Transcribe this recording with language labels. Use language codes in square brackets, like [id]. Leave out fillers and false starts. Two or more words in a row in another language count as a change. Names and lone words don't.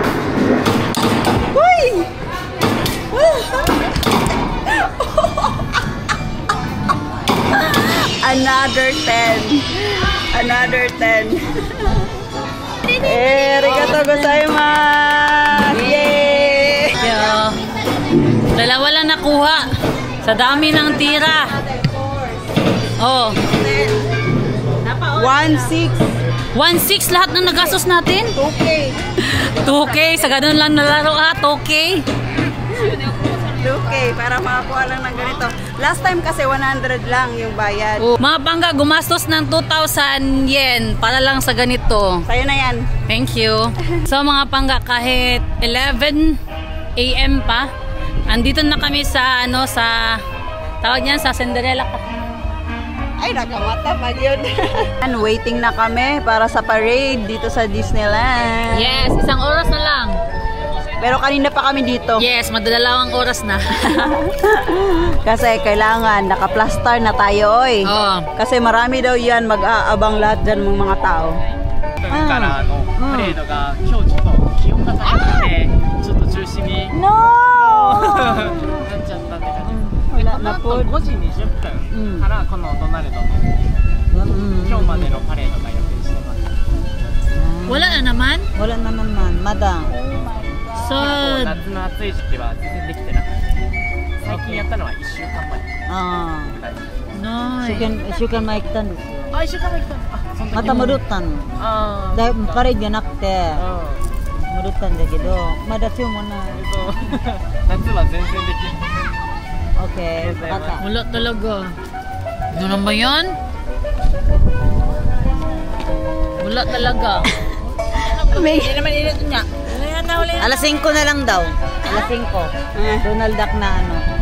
[en] Uy! Another 10. Another 10. [ja] ありがとうございます! Yay! Yeah. [tl] Dalawa lang nakuha. Sa dami ng tira. Oh. 1-6. 1.6 lahat ng nagastos natin. 2K. 2K. Sa ganun lang nalaro, 2K. 2K para makakuha lang ng ganito. [en] Last time [tl] kasi 100 lang yung bayad. Oh. Mga pangga, gumastos ng 2,000 yen para lang sa ganito. Sa'yo na yan. [en] Thank you. [tl] So mga pangga, kahit 11 AM pa, andito na kami sa sa tawag niyan sa Cinderella. Ay, nakamata pa yun. [en] And waiting [tl] na kami para sa parade dito sa Disneyland. Yes, 1 oras na lang. Pero kanina pa kami dito. Yes, madalawang oras na. Kasi kailangan, naka-plaster na tayo, oy. Oh. Kasi marami daw yan, mag-aabang lahat dyan ng mga tao. [ja] からのパレードが今日ちょっと気温が高くてちょっと中止に No! なっちゃったって感じです。でこの後5時20分からこのドナルドの今日までのパレードが予定してます。 [tl] Wala na naman? Wala na naman, madam. So, [ja] 夏の暑い時期は全然できてなくて最近やったのは1週間前 Ah. ぐらい。 [tl] nice. Sukan makita nito. [ja] あ、一緒から来たの。あ、その時また戻ったの。あだパレードじゃなくてあ、戻ったんだけど、まだ注文ない。夏は全然できない。 [tl] Okay, bata. Wala talaga. Ano naman yan? Wala talaga. May, Alas 5 na lang daw. Alas 5. Donald Duck na ano.